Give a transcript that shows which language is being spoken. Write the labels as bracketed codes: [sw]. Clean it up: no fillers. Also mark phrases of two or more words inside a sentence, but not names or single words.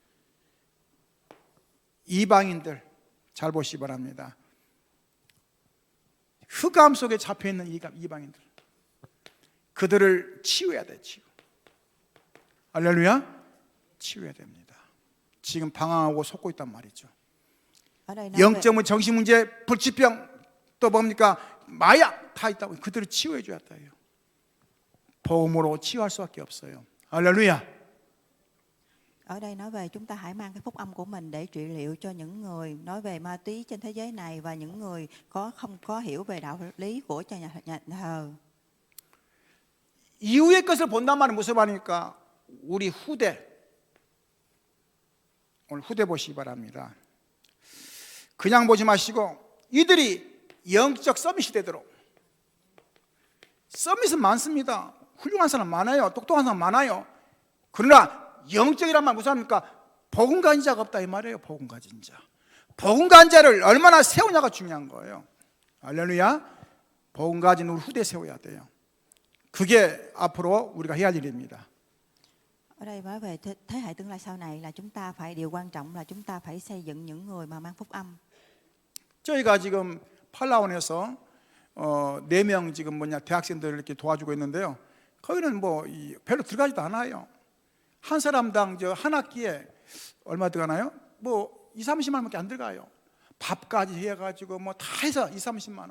[ko] 이방인들 잘 보시기 바랍니다. 흑암 속에 잡혀 있는 이방인들, 그들을 치유해야 돼. 치유. 할렐루야. 치유해야 됩니다. 지금 방황하고 속고 있단 말이죠. [vi] Ở đây nói về, [ko] 영적인 정신문제, 불치병, 또 뭡니까? 마약 다 있다고. 그들을 치유해 줘야 돼요. 복음으로 치유할 수밖에 없어요. 할렐루야. [vi] ở đây nói về chúng ta hãy mang cái phúc âm của mình để trị liệu cho những người nói về ma túy trên thế giới này và những người không có hiểu về đạo lý của nhà thờ. [ko] 이후의 것을 본단 말은 무슨 말입니까? 우리 후대, 오늘 후대 보시기 바랍니다. 그냥 보지 마시고 이들이 영적 서밋이 되도록. 서밋은 많습니다. 훌륭한 사람 많아요. 똑똑한 사람 많아요. 그러나 영적이란 말 무슨 말입니까? 복음 가진 자가 없다 이 말이에요. 복음 가진 자. 복음 가진 자를 얼마나 세우냐가 중요한 거예요. 할렐루야. 복음 가진 우리 후대 세워야 돼요. 그게 앞으로 우리가 해야 할 일입니다. [vi] Ở đây nói về thế hệ tương lai sau này là chúng ta phải, điều quan trọng là chúng ta phải xây dựng những người mà mang phúc âm. [ko] 저희가 지금 팔라원에서 4명 지금 대학생들을 이렇게 도와주고 있는데요. 거기는 별로 들어가지도 않아요. 한 사람당 한 학기에 얼마 들어가나요? 2, 30만 원밖에 안 들어가요. 밥까지 해가지고 다 해서 2, 30만 원.